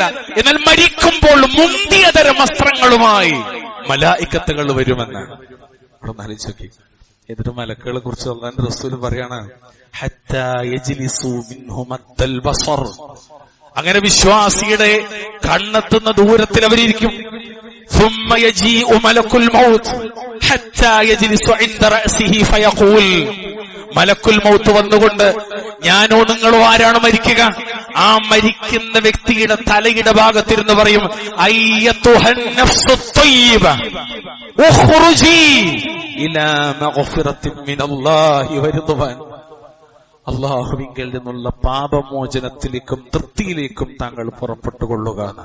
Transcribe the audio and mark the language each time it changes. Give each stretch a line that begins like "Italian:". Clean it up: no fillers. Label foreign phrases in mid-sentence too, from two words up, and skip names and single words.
Malayalam: എന്നാൽ മരിക്കുമ്പോൾ മുന്തിയതരം വസ്ത്രങ്ങളുമായി മലായികത്തുകൾ വരുമെന്ന് അവിടെ ആലോചിച്ച് നോക്കി. എന്നിട്ട് മലക്കുകളെ കുറിച്ച് അല്ലാഹുവിന്റെ റസൂൽ പറയാണ്,
Arabic: حتى يجلس منه مد البصر,
Malayalam: അങ്ങനെ വിശ്വാസിയുടെ കണ്ണെത്തുന്ന ദൂരത്തിൽ അവരിയ്ക്കും.
Arabic: ثم يجيء ملك الموت حتى يجلس عند رأسه فيقول,
Malayalam: മലക്കുൽ മൗത്ത് വന്നുകൊണ്ട് ഞാനോ നിങ്ങളോ ആരാണ് മരിക്കുക, ആ മരിക്കുന്ന വ്യക്തിയുടെ തലയുടെ ഭാഗത്തിരുന്ന് പറയും,
Arabic: أيتها النفس الطيبة اخرجي إلى مغفرة من الله ورضوان,
Malayalam: അല്ലാഹുവിങ്കൽ നിന്നുള്ള പാപമോചനത്തിലേക്കും തൃപ്തിയിലേക്കും താങ്കൾ പുറപ്പെട്ടുകൊള്ളുക എന്നാണ്.